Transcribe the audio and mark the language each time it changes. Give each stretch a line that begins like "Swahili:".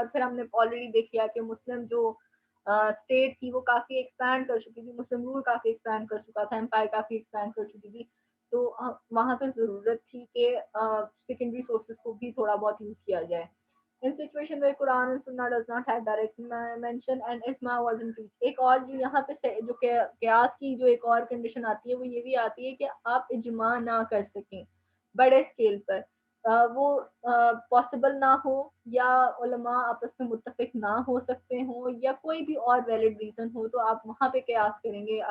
Urdu: اور پھر ہم نے آلریڈی دیکھ لیا کہ مسلم جو اسٹیٹ تھی وہ کافی ایکسپینڈ کر چکی تھی, مسلم رول کافی ایکسپینڈ کر چکا تھا, امپائر کافی ایکسپینڈ کر چکی تھی, تو وہاں پہ ضرورت تھی کہ سیکنڈری سورسز کو بھی تھوڑا بہت یوز کیا جائے.
English: In situation where Quran and Sunnah does not have direct mention and Ijma wasn't reached.
Urdu: ایک اور جو یہاں پہ جو قیاس کی جو ایک اور کنڈیشن آتی ہے وہ یہ بھی آتی ہے کہ آپ اجماع نہ کر سکیں بڑے اسکیل پر, وہ پاسبل نہ ہو یا علماء آپس میں متفق نہ ہو سکتے ہوں یا کوئی بھی اور ویلڈ ریزن ہو, تو آپ وہاں پہ قیاس کریں گے.